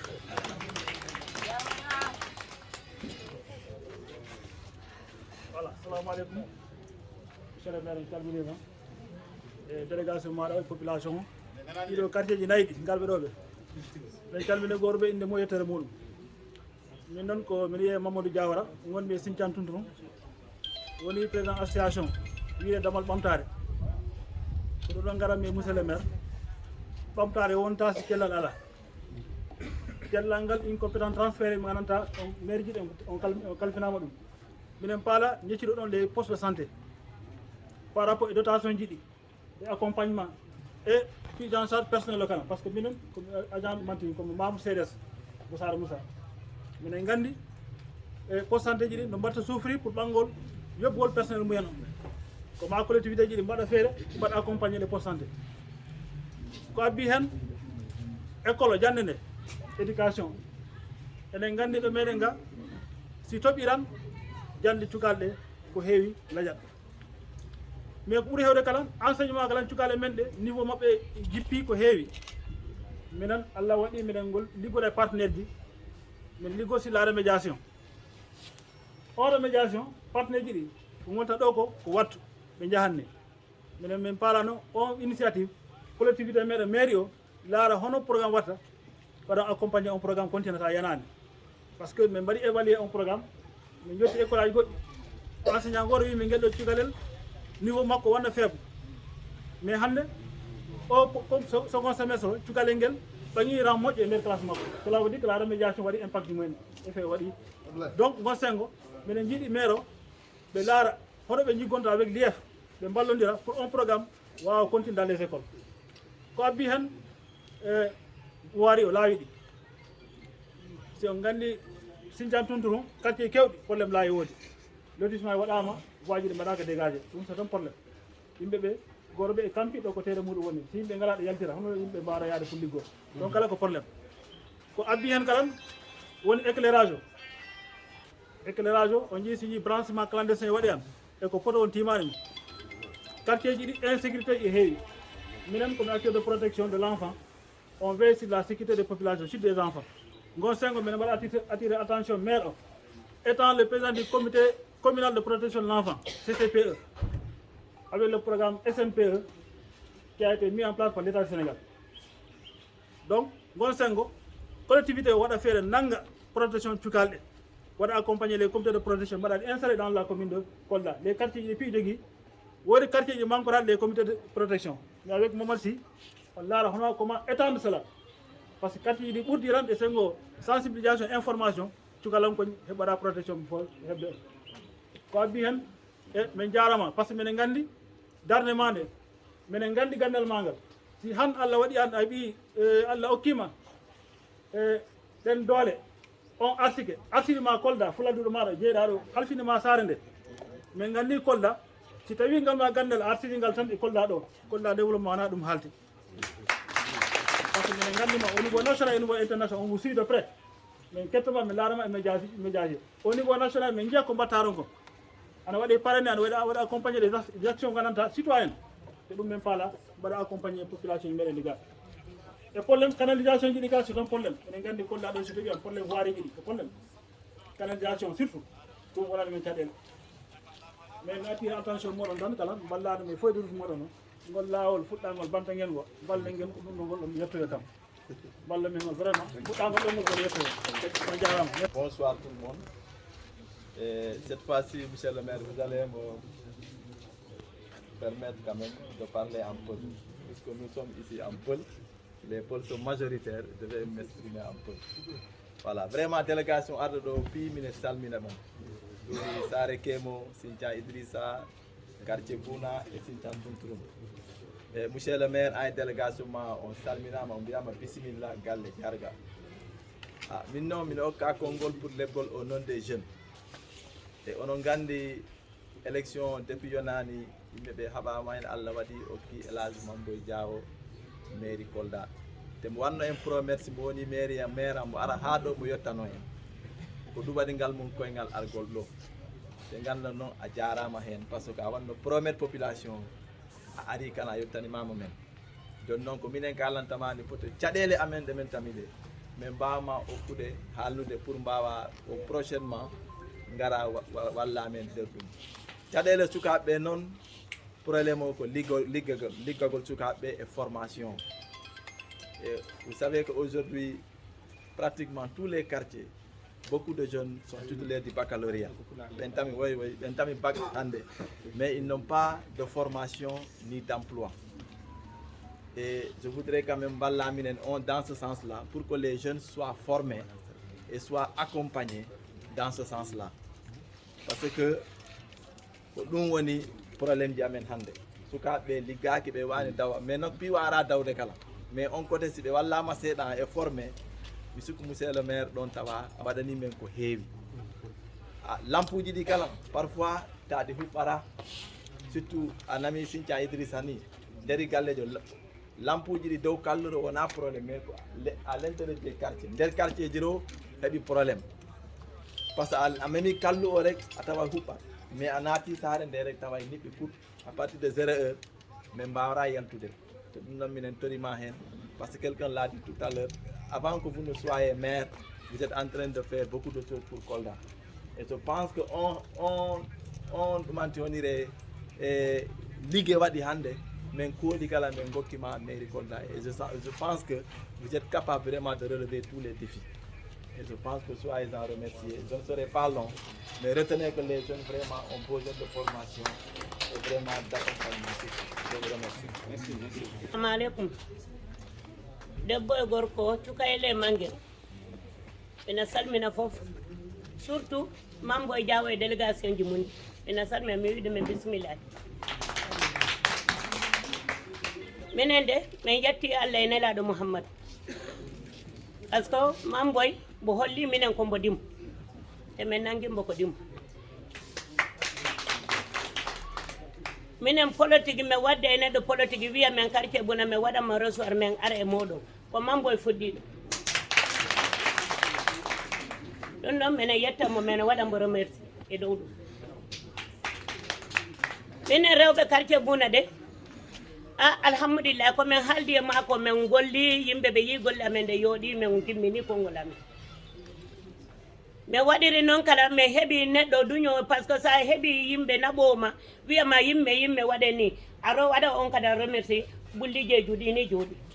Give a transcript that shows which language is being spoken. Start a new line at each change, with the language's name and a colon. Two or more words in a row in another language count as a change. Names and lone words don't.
Fula: voilà
Arabic: assalamu aleykum
French: monsieur le maire
Fula: mi calminima e délégation maɗa e population o ɗiɗo quartier ji nayyi ɗi ngarɓe ɗo ɓe min calmini goto ɓe inde mo yettere muɗum min noon ko min wiye Mamadou Diawara gonmi e Sinthiane Touré woni
French: président association
Fula: wiide damal ɓamtare ko ɗo ɗon garanmi e
French: monsieur le maire
Fula: ɓamtare wonta si cellal ala cellal ngal
French: incompétent transféré
Fula: mi gananta on maire ji ɗi on kalfinama ɗum minen paala jecciɗo ɗon
French: les postes de santé par rapport
Fula: e dotation ji ɗi e
French: accompagnement et prise en charge personnel local par ce que
Fula: minen komi agent mantini komi membre CDS mo Sara Moussa minen gandi e
French: poste santé
Fula: ji ɗi no mbatta
French: souffrir pour
Fula: ɓanngol yoɓgol personnel mumen o ko ma collectivité ji ɗi mbaɗa feere mbaɗa
French: accompagné les poste santé
Fula: ko abbi hen école o jande nde éducation enen gandi ɗo meɗen ga si toɓiran jande cukalɗe ko heewi lajat mais ko ɓuuri hewde kala enseignement kala cukalɗe men ɗe niveau maɓɓe jippi ko heewi minen Allah waɗi minen ngol liggoɗe partenaire ji min liggo
French: sur la remédiation
Fula: o
French: remédiation partenaire
Fula: ji ɗi ko gonta ɗo ko wattu ɓe jahanni minen min paalano on
French: initiative collectivité
Fula: meɗen mairie o laara hono programme watta waɗa accompagné on programme continuata yanani
French: par ce que
Fula: min mbaɗi évalué on programme min jotti école aji goɗɗi enseignant goto wi min gueɗɗo cukalel niveau makko wonno
French: faible mais
Fula: hande o
French: comme second semestre
Fula: o cukalel ngel ɓaŋi ran moƴƴo e nder classe makko
French: cela veut dire que la remédiation
Fula: waɗi impact mumen effet waɗi donc gon sengo minen jiiɗi maire o ɓe laara hono ɓe jiggonta
French: avec l'IF
Fula: ɓe ballodira
French: pour un programme
Fula: wawa
French: continue dans les écoles
Fula: ko abbi hen waari o laawi ɗi si on gandi Sinthiane Touré quartier kewɗi probléme laawi woodi lotissement waɗama voirie ɗi mbaɗaka dégagé ɗum
French: c'est un probléme
Fula: yimɓe ɓe goroɓe e kampiɗo ko tere muɗum woni so yimɓe ngalaɗo yaltira hono yimɓe mbara yaade pour liggoo donc kala ko probléme ko abbi hen kalan woni éclairage o on jii so yii branchement clandestin waɗi an e ko poto on timani mi quartier ji ɗi insécurité e heewi minen
French: comme acteur de protection de l' enfant on veille sur la sécurité des populations surtout des enfants
Fula: gon sengo minen mbaɗa
French: attirer attention maire o étant le président du comité communal de protection de l' enfant CCPE avec le programme SNPE qui a été mis en place par l'État du Sénégal
Fula: donc gon sengo collectivité waɗa feere nanga protection cukalɗe waɗa
French: accompagner les comités de protection
Fula: mbaɗaɗi
French: installé dans la commune de Kolda les quartiers
Fula: ji ɗi piɗi jogui woodi quartier ji manqueraɗe
French: les comités de protection mais avec Momar Sy
Fula: on laara hono
French: comment étendre cela par ce que quartier
Fula: ji ɗi ɓurdi tan e sengo
French: sensibilisation information
Fula: cukalankoñ heɓaɗa protection fo heɓde ko abbi hen e min jarama
French: par ce que
Fula: minen gandi darde ma nde minen gandi gandal ma ngal si han Allah waɗi an a ɓi Allah hokkima e ɗen doole on arsinima Kolda fuladduɗo maɗa jeeɗaɗo halfinima saare nde min gandi Kolda si tawi ngalma gandal arsiningal tan e Kolda ɗo Kolda développement wona ɗum haalti
French: par ce que minen gandima au niveau national et au niveau international on vous suit de près
Fula: min kettoma min laarama e médiaji
French: au niveau national
Fula: min jiiya ko mbattaron ko ana waɗi parrainé ana waɗa
French: accompagné des actions
Fula: gandanɗa citoyenne te ɗum min faala mbaɗa accompagné population ji meɗen ndiga e probléme canalisation ji ɗi ga
French: c'est un probléme
Fula: enen gandi Kolda ɗo so tawi on probléme voirie ji ɗi ko
French: probléme canalisation surtout
Fula: ɗum wonani men caɗele mais mi
French: attire attention
Fula: moɗon tan kala ballade mi foyde rutu moɗon o ngol laawol fuɗɗangol bantangel ngo balɗe ngel ko ɗum ɗo ngol ɗon yettoyo kam balla men ngol vraiment fuɗɗangol ɗon ngol yettoyo on jarama.
French: Bonsoir tout le monde. Et cette fois-ci, monsieur le maire, vous allez me permettre quand même de parler en Peul, puisque nous sommes ici en Peul. Les Peuls sont majoritaires, je vais m'exprimer en Peul. Voilà, vraiment délégation
Fula: arɗo ɗo piimine salmina mon ɗum Sare Kemo, Sinthian Idrissa,
French: quartier Bouna et Sinthian Bunturum. Et monsieur le maire a une délégation
Fula: ma on salminama on mbiyama bisimilla galle jarga. Min noon min hokka konngol pour leɓgol
French: au nom des jeunes.
Fula: Et onon gandi élection depuis yonani yimɓe ɓe haɓama hen Allah waɗi okki Elhadji Mamboy Diawo mairie Kolda te mo wanno
French: en promesse
Fula: mo woni maire mo ara ha ɗo mo yettano en ko ɗuɓaɗingal mum koyngal argol ɗo te ganda noon a jarama hen
French: par ce que
Fula: a wanno promettre population a ari kana a yettanimama men joni noon ko minen kalantamani poto caɗele amen ɗe men tamiɗe min mbawma hokkude haalnude pour mbawa o prochainement ngara walla amen nder ɗum caɗele sukaɓeɓe noon probléme o ko liggagol sukaɓeɓe
French: et formation. Et vous savez qu'aujourd'hui pratiquement tous les quartiers beaucoup de jeunes sont titulaires du baccalauréat
Fula: ɓentami bac hande
French: mais ils n'ont pas de formation ni d'emploi. Et je voudrais quand même
Fula: ballaminen on
French: dans ce sens là pour que les jeunes soient formés et soient accompagnés dans ce sens là parce que
Fula: ko ɗum woni probléme ji amen hannde sukaɓe liggaki ɓe wani dawa mais noon piwa ara dawde kala mais on côté si ɓe wallama seeɗan e formé mi sikku
French: monsieur le maire
Fula: ɗon tawa mbaɗani men ko heewi lampuji ɗi kala parfois taɗi huɓɓara surtout a nami Sinthian Idrissa ni nder gallejo lampuji ɗi dow kalluro wona probléme mais ko
French: à l'intérieur des quartier
Fula: nder quartier ji ɗo heeɓi probléme
French: par ce que
Fula: a memi kallu o rek a tawa huɓɓat mais a naati saare nde rek tawa niɓɓi
French: pour à partir de 0 heure mais
Fula: mbawra yaltude te ɗum noon minen torima hen
French: parce que quelqu'un l'a dit tout à l'heure avant que vous ne soyez maire vous êtes en train de faire beaucoup de choses pour Kolda et je pense que
Fula: on ɗumanti wonire e ligue waɗi hande min kooɗi kala min gokkima mairie Kolda
French: et je pense que vous êtes capable vraiment de relever tous les défis. Et je pense que soyez-en remerciés. Je ne serai pas long, mais retenez que les jeunes vraiment ont besoin de formation et vraiment d'accompagnement. Je vous remercie. Merci.
Arabic: Assalamu alaikum.
Fula: Debbo e gorko cukayle mangel. Ina salmina fof. Surtout Mamboy Diawo e délégation ji mun. Ina salmina mi wiide men bismillah. Minen de min yetti Allah e nelaɗo Muhammad.
French: Parce que
Fula: Mamboy bo holli minen ko mbo dim e men nangimbo ko dim minen politique me wadde e neɗɗo politique wiya men quartier buna mi waɗama recevoir men ara e moɗon ko mamboye fuɗɗiɗo ɗum ɗon minen yettamo mene waɗamo remercie e dow ɗum minen rewɓe quartier buna de alhamdulillah komin haaldi e mako min golli yimɓe ɓe yi golle amen nde yooɗi min timmini konngol amen mi waɗiri noon kala mi heeɓi neɗɗo duño
French: par ce que
Fula: sa heeɓi yimɓe naɓoma wiyama yimɓe waɗe ni aro waɗa on kada remercie bullijeju ɗini jooɗi